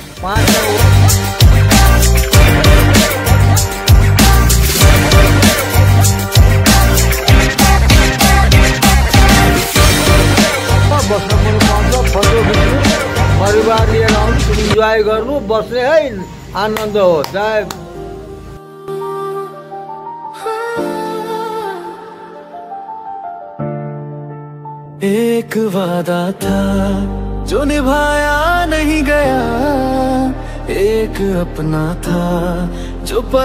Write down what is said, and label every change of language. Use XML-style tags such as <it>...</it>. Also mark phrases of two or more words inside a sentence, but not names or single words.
<ne>5 बस्न पनि पाउँछ, फोटो खिच्नु, परिवार लिएर आउनु, इन्जोय गर्नु, बस्ने है,</ne> <hi>आनंद हो जाए। एक वादा था जो निभाया नहीं गया, एक अपना था जो</hi>